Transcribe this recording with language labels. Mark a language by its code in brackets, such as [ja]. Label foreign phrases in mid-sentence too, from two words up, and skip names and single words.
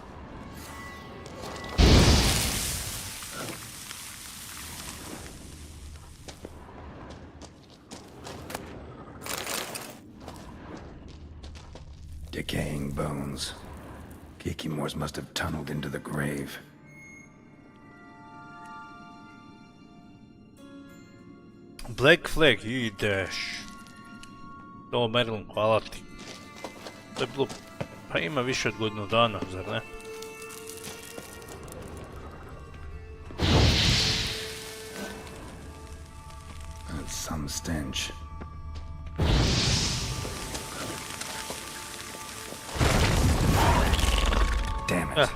[en] Decaying bones. Kikimores must have tunneled into the grave. Black flag, [hr] ideš. Ovo Merlin, hvala ti. To je bilo, pa ima više od godinu dana, zar ne? [en] That's some stench. Damn it.